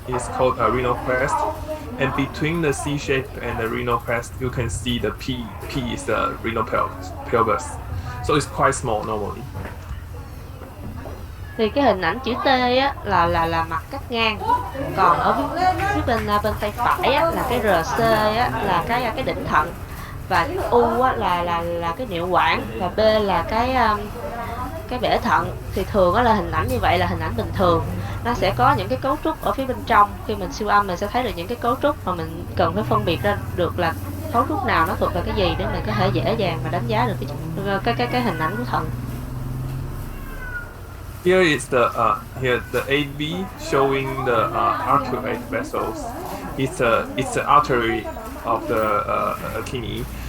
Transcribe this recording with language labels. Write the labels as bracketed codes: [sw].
[en] It's called a renal crest, and between the C-shape and the renal crest, you can see the P. P is the renal pelvis. So it's quite small normally. [vi] Thì cái hình ảnh chữ T á là mặt cắt ngang, còn ở phía bên tay phải á là cái RC á là cái đỉnh thận, và U á là cái niệu quản, và B là cái bể thận. Thì thường á là hình ảnh như vậy là hình ảnh bình thường, nó sẽ có những cái cấu trúc ở phía bên trong. Khi mình siêu âm mình sẽ thấy được những cái cấu trúc mà mình cần phải phân biệt ra được là cấu trúc nào nó thuộc về cái gì để mình có thể dễ dàng mà đánh giá được cái hình ảnh của thận. [en] Here is the AV showing the arcuate vessels. It's an artery of the kidney.